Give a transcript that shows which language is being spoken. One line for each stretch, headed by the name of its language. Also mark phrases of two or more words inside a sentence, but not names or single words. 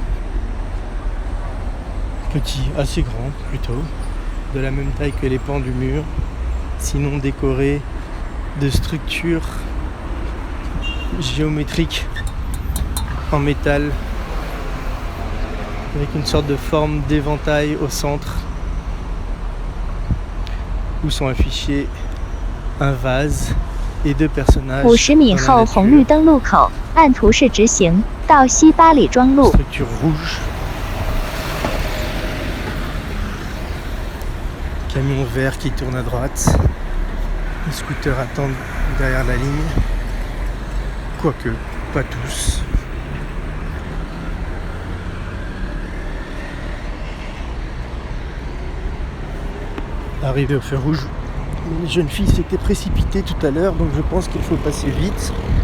French: Petit, assez grand plutôt, de la même taille que les pans du mur, sinon décoré de structures géométriques en métal avec une sorte de forme d'éventail au centre où sont affichés un vase et 2 personnages.
Chinese: 50 米后红绿灯路口，按图示直行到西八里庄路。
French: Structure rouge. Camion vert qui tourne à droite. Les scooters attendent derrière la ligne. Quoique, pas tous. Arrivé au feu rouge, une jeune fille s'était précipitée tout à l'heure, donc je pense qu'il faut passer vite.